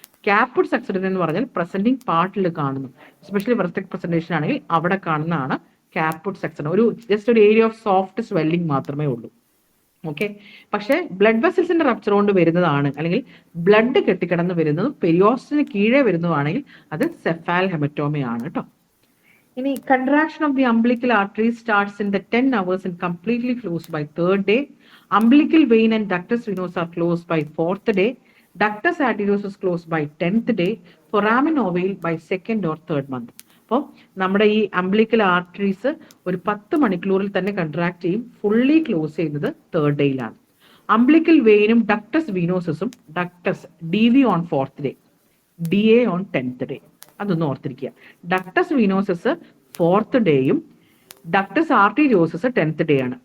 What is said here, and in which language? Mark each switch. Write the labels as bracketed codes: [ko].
[ml] കാപ്പുട്ട് സക്സഡിനം എന്ന് പറഞ്ഞാൽ പ്രസന്റിംഗ് പാർട്ടിൽ കാണുന്നു. എസ്പെഷ്യലി വെർട്ടെക്സ് പ്രസന്റേഷൻ ആണെങ്കിൽ അവിടെ കാണുന്നതാണ് കാപ്പുട്ട് സക്സഡിനം. ജസ്റ്റ് ഒരു ഏരിയ ഓഫ് സോഫ്റ്റ് സ്വെല്ലിംഗ് മാത്രമേ ഉള്ളൂ. ഓക്കെ, പക്ഷെ ബ്ലഡ് വെസൽസിന്റെ റപ്ചർ കൊണ്ട് വരുന്നതാണ് അല്ലെങ്കിൽ ബ്ലഡ് കെട്ടിക്കിടന്ന് വരുന്നതും പെരിയോസ്റ്റിന് കീഴേ വരുന്നതാണെങ്കിൽ അത് സെഫാൽ ഹെമറ്റോമയാണ് കേട്ടോ. [en] ഇനി contraction of the umbilical artery starts in the 10 hours and completely closed by 3rd day. Umbilical vein and ductus venosus are closed by 4th day. Ductus arteriosus is closed by 10th day. Foramen ovale by 2nd or 3rd month. [ml] അപ്പോൾ നമ്മുടെ ഈ umbilical arteries ഒരു 10 മണിക്കൂറിൽ തന്നെ contract ചെയ്യും, fully close ചെയ്യുന്നത് 3rd ഡേയിലാണ്. Umbilical വെയിനും ductus വീനോസസും ductus D V on 4th day, D A on 10th day. അതൊന്ന് ഓർത്തിരിക്കുക. Ductus വീനോസസ് 4th ഡേയും ductus arteriosus 10th day ആണ്.